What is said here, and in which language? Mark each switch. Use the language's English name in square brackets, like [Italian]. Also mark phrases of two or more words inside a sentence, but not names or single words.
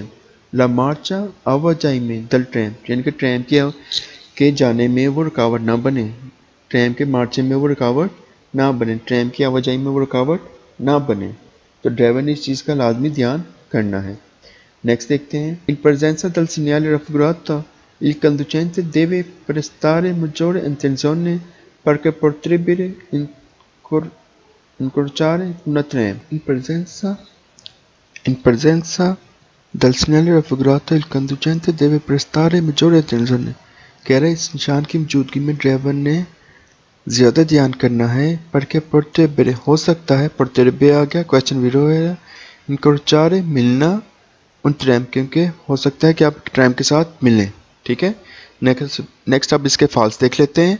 [Italian] la marcia [Urdu] آواجاہی میں [Italian] del tram [Urdu] یعنی کہ ٹرام کے جانے میں وہ رکاوٹ نہ بنے، ٹرام کے مارچے میں وہ رکاوٹ نہ بنے، ٹرام کی آواجاہی میں وہ رکاوٹ نہ بنے، تو ڈرائیور نے اس چیز کا لازمی دھیان کرنا ہے، نیکسٹ دیکھتے ہیں, [Italian] in presenza del segnale raffigurato il conducente deve prestare maggiore attenzione perché potrebbe incrociare una tram. In presenza del segnale raffigurato il conducente deve prestare maggiore attenzione. [Urdu] کہہ رہے اس نشان کی موجودگی میں ڈرائیور نے زیادہ دھیان کرنا ہے, [Italian] perché potrebbe [Urdu] ہو سکتا ہے، potrebbe آ گیا، کویسچن ویرو ہے، incrociare ملنا [Italian] un tram, [Urdu] کیونکہ ہو سکتا ہے کہ آپ ٹرام کے ساتھ ملیں. ٹھیک ہے، نیکسٹ اب اس کے فالس دیکھ لیتے ہیں.